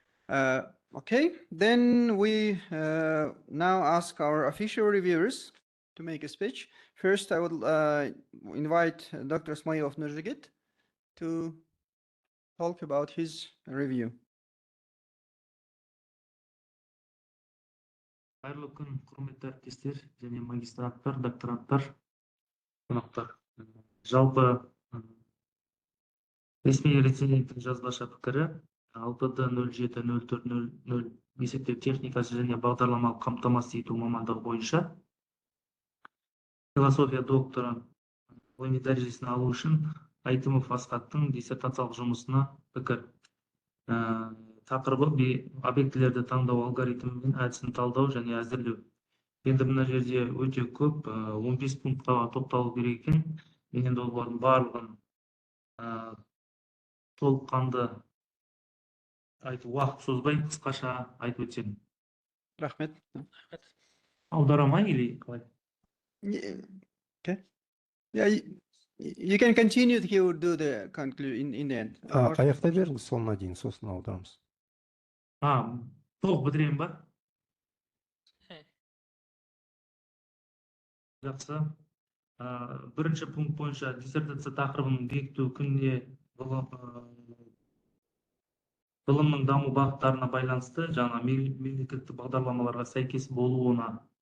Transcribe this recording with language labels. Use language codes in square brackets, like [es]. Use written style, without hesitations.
[en] Okay, then we now ask our official reviewers to make a speech. First, I would invite Dr. Ismailov Nurjigit to talk about his review. [kk] Қайырлы күн, құрметті әріптестер және магистранттар, докторанттар, қонақтар. Жалпы ресми рецензенттің жазбаша пікірі 6D070400 есептеу техникасы және бағдарламалық қамтамасыз ету мамандығы бойынша философия докторы ғылыми дәрежесін алу үшін Айтимов Асхаттың диссертациялық жұмысына пікір. Тақырыбы объектілерді таңдау алгоритмі мен әдісін талдау және әзірлеу. Енді мына жерде өте көп 15 пунктқа тоқталу керек екен. Мен енді олардың барлығын толыққанды айтып, уақыт созбай қысқаша айтып өтсем. Рахмет. Аударама или қалай? [en] Okay. Yeah, you can continue. He will do the conclusion in the end. [kk] Аяқтай беріңіз соңына дейін, сосын аударамыз. Толық бітірем ба? Жақсы. Бірінші пункт бойынша диссертация тақырыбының бекіту күніне ғылымның даму бағыттарына байланысты жаңа мемлекеттік бағдарламаларға сәйкес болуына.